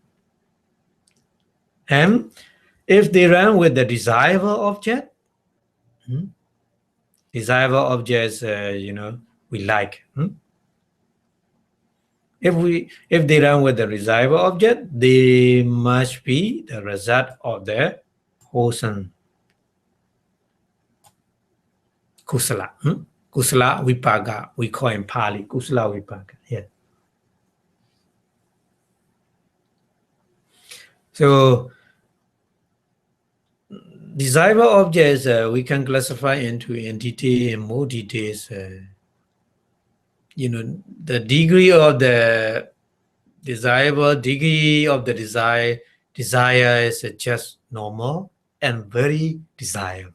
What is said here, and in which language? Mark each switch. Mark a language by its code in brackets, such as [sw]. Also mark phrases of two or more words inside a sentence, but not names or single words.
[en] And if they run with the desirable object, desirable objects, we like. If they run with the desirable object, they must be the result of the wholesome kusala. [pi] Kusala Vipaka, [en] we call in Pali, [pi] Kusala Vipaka. [en] Yeah. So, desirable objects we can classify into entity and more details. The degree of the desirable, degree of the desire is just normal and very desirable.